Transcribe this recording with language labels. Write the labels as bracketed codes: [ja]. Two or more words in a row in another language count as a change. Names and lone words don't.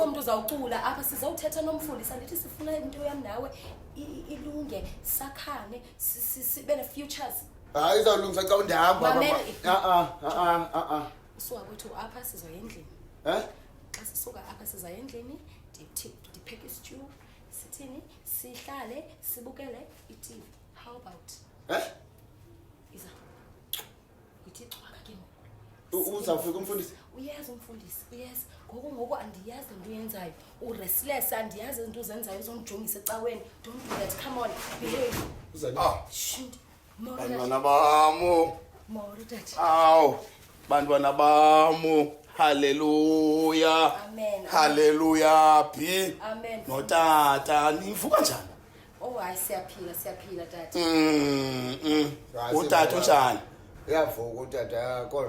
[xh] Akho mntu uzawucula apha sizawuthetha nomfundisi andithi sifuna into yam nawe ilunge sakhane sibe ne-futures. Hayi izawulungisa xa ndihamba. Usuka kwethu apha sizoya endlini. Xa sisuka apha sizoya endlini ndipheke istew sithini sihlale sibukele i-TV. [en] How about? [xh] Iza. Uthi xwaka ke ngoku. Uzawufika umfundisi? Uyazi umfundisi, uyazi. Ngoku andiyazi into oyenzayo. Urestless andiyazi into ozenzayo uzongijongisa ecaweni. [en] Don't do that. Come on. Behave. Shit. [xh] Bantwana bam. [en] More that. [xh] Aw. Bantwana bam. Hallelujah. Amen. Hallelujah. Phi. Amen. Notata nivuka njani? Oh, hayi siyaphila tata. Utata unjani? Uyavuka utata kodwa.